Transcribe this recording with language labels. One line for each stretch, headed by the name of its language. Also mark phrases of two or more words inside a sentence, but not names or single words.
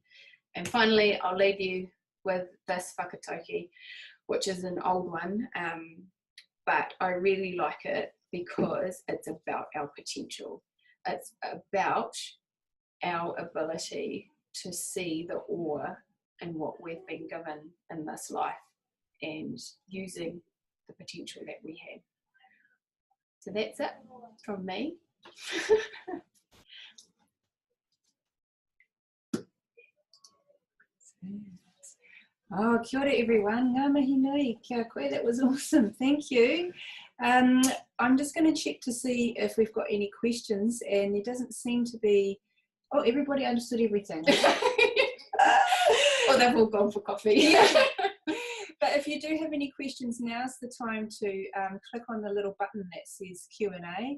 English: And finally, I'll leave you with this whakatauki, which is an old one, but I really like it because it's about our potential. it's about our ability to see the awe in what we've been given in this life and using the potential that we have. So that's it from me. Oh,
Māori: kia ora
English: everyone.
Māori: Ngā mihi nui, kia koe,
English: that was awesome. Thank you. I'm just going to check to see if we've got any questions, and there doesn't seem to be. Oh, everybody understood everything. Well, they've all gone for coffee. Yeah. But if you do have any questions, now's the time to click on the little button that says Q&A.